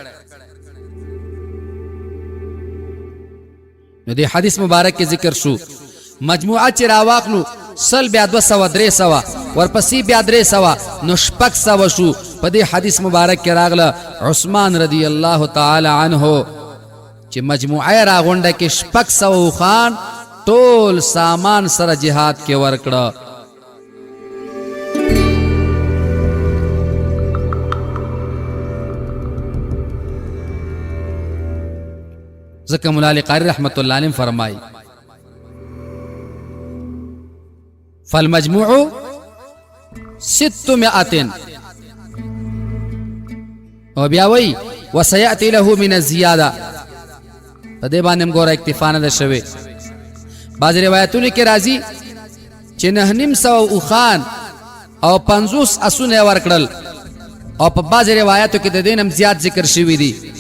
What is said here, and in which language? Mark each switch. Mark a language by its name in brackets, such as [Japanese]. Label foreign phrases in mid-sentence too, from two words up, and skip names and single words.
[Pashto] نو دی حدیث مبارک کې ذکر شو مجموعه چې راواخلو سل بیا 200 ورپسې بیا 300 نو 600 شو. په دې حدیث مبارک کې راغله عثمان [Arabic] رضی الله تعالی عنه [Pashto] چې مجموعه راغونډه کې 600 خان ټول سامان سره جهاد کې ورکړه. ذکر مولا علی قاری [Arabic] رحمت اللہ علیہ [Pashto] فرمائی فالمجموع 600 او بیاوی [Arabic] وسیأتی له من الزیادہ. [Pashto] په دې باندې موږ اکتفا نه ده شوی. بعض روایتونو کې راځي چې 900 خان او 50 اسونه ورکړل او په بعض روایتو کې د دینم زیات ذکر شوی دی.